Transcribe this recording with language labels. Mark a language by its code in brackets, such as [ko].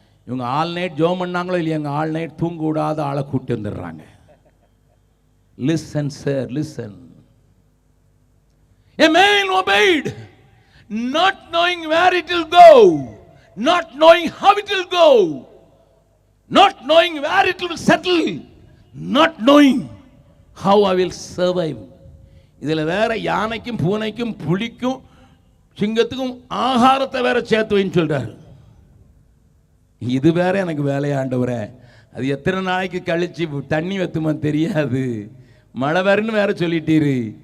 [ta] இவங்க all night ஜோம் பண்ணாங்களோ இல்லையா, எங்கள் ஆல் நைட் தூங்க விடாத ஆளை கூட்டி வந்துடுறாங்க. Listen sir, listen. [en] A man obeyed, not knowing where it will go, not knowing how it will go, not knowing where it will settle, not knowing how I will survive. [ta] இதுல வேற யானைக்கும் பூனைக்கும் புலிக்கும் சிங்கத்துக்கும் ஆகாரத்தை வேற சேர்த்து வைன்னு சொல்றாரு. இது வேற எனக்கு வேலையாண்டவரே, அது எத்தனை நாளைக்கு கழிச்சு தண்ணி வைத்துமா தெரியாது, மழை வேறுன்னு வேற சொல்லிட்டீரு.